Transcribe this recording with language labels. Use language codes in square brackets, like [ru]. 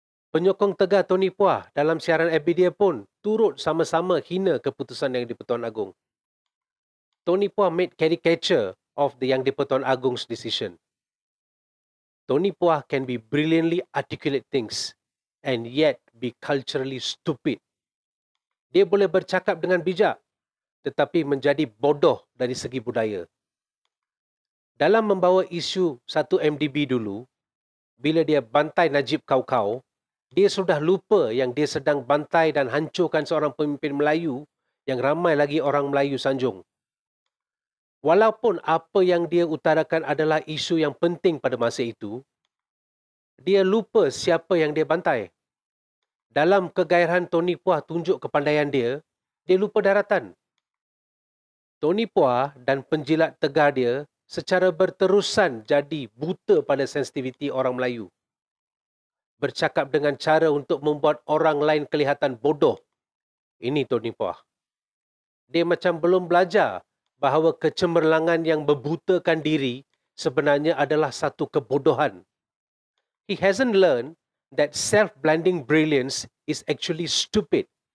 [ms] Penyokong tegar Tony Puah dalam siaran FB dia pun turut sama-sama hina keputusan Yang di-Pertuan Agong. [en] Tony Puah made caricature of the Yang di-Pertuan Agong's decision. Tony Puah can be brilliantly articulate things and yet be culturally stupid. [ms] Dia boleh bercakap dengan bijak tetapi menjadi bodoh dari segi budaya. Dalam membawa isu 1MDB dulu, bila dia bantai Najib kau-kau, dia sudah lupa yang dia sedang bantai dan hancurkan seorang pemimpin Melayu yang ramai lagi orang Melayu sanjung. Walaupun apa yang dia utarakan adalah isu yang penting pada masa itu, dia lupa siapa yang dia bantai. Dalam kegairahan Tony Puah tunjuk kepandaian dia lupa daratan. Tony Puah dan penjilat tegar dia secara berterusan jadi buta pada sensitiviti orang Melayu. Bercakap dengan cara untuk membuat orang lain kelihatan bodoh. Ini Tony Puah. Dia macam belum belajar bahawa kecemerlangan yang membutakan diri sebenarnya adalah satu kebodohan. [en] He hasn't learned that self-blinding brilliance is actually stupid.